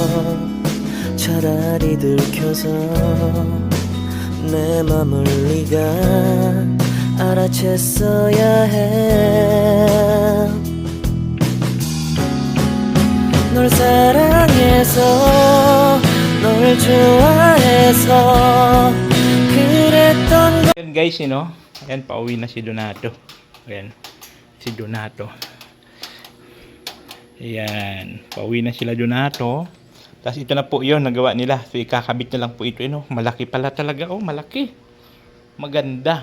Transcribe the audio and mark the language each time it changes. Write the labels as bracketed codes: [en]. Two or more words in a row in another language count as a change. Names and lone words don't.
[ko] 차라리 들켜서 내 맘을 네가 알아챘어야 해 널 사랑해서 널 좋아해서 그랬던 거 [tl] Ayan guys, ayan, pauwi na si Donato. Ayan, si Donato. Ayan, pauwi na sila Donato. Tapos ito na po yun, nagawa nila. So ikakabit na lang po ito. Malaki pala talaga. Oh, malaki. Maganda.